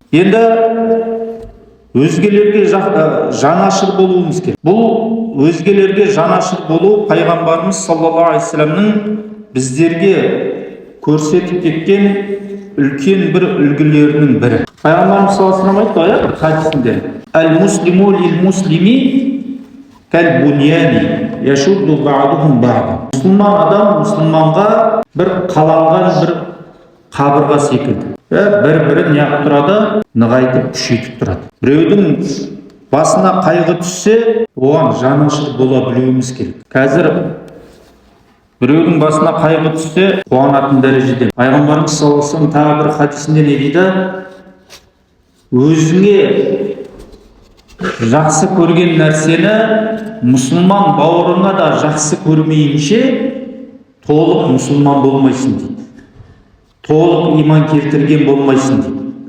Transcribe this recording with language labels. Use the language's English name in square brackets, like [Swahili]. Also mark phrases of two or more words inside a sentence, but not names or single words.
[Kazakh] Енді өзгелерге жанашыр болуымыз керек. Бұл өзгелерге жанашыр болу пайғамбарымыз [Arabic] صلى الله عليه وسلم [Kazakh] біздерге көрсетіп кеткен үлкен бір үлгілерінің бірі. Пайғамбарымыз [Arabic] صلى الله عليه وسلم [Kazakh] айтты ғой, хадисінде: [Arabic] "المسلم للمسلم كالبنيان يشد بعضهم بعضا. [Kazakh] Мұсылман адам мұсылманға бір қаланған бір қабырға секілді. Бір-бірін неғып тұрады, нығайтып, күшейтіп тұрады. Біреудің басына қайғы түссе, оған жанашыр бола білуіміз керек. Қазір біреудің басына қайғы түссе, қуанатын дәрежеде. Пайғамбарымыз [Arabic] صلى الله عليه وسلم [Kazakh] тағы бір хадисінде не дейді? Өзіңе жақсы көрген нәрсені мұсылман бауырыңа да жақсы көрмейінше толық мұсылман болмайсың дейді. Толық иман келтірген болмайсың дейді.